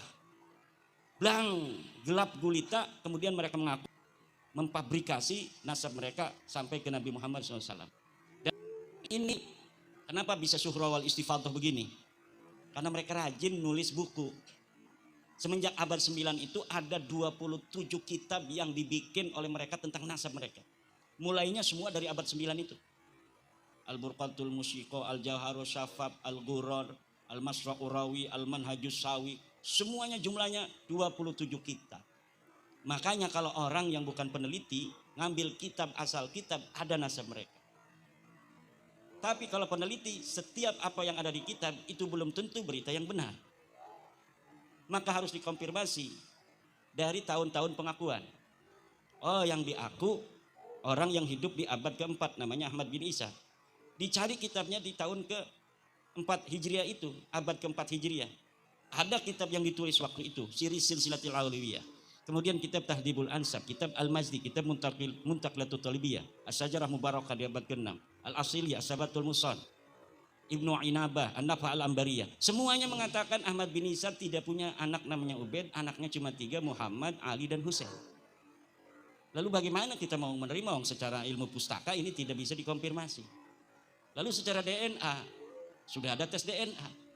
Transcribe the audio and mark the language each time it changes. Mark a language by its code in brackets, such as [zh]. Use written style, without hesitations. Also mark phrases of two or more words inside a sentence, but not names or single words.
[id] Blang, gelap gulita, kemudian mereka mengaku memfabrikasi nasab mereka sampai ke Nabi Muhammad SAW. Dan ini kenapa bisa [ar] syuhra wal istifadah [id] begini? Karena mereka rajin nulis buku. Semenjak abad 9 itu ada 27 kitab yang dibikin oleh mereka tentang nasab mereka. Mulainya semua dari abad 9 itu. Al-Burqatul Musyiqo, Al-Jawharus Syafab, Al-Ghurrar, Al-Masra'ur Rawi, Al-Manhajus Sawi. Semuanya jumlahnya 27 kitab. Makanya kalau orang yang bukan peneliti ngambil kitab, asal kitab, ada nasab mereka. Tapi kalau peneliti, setiap apa yang ada di kitab itu belum tentu berita yang benar. Maka harus dikonfirmasi dari tahun-tahun pengakuan. Oh, yang diaku orang yang hidup di abad keempat namanya Ahmad bin Isa. Dicari kitabnya di tahun ke-4 Hijriah itu, abad ke-4 Hijriah. Ada kitab yang ditulis waktu itu, Silsilatul Aulawiyah. Kemudian kitab Tahdhibul Ansab, kitab Al-Mazdi, kitab Muntaqilatul Talibiyah, As-Sajarah Mubarakah di abad ke-6, Al-Asiliyah, Sabatul Musan, Ibnu Inabah, An-Nafa Al-Ambariyah. Semuanya mengatakan Ahmad bin Isa tidak punya anak namanya Ubaid, anaknya cuma 3, Muhammad, Ali, dan Husain. Lalu bagaimana kita mau menerima secara ilmu pustaka ini tidak bisa dikonfirmasi. Lalu secara DNA, sudah ada tes DNA.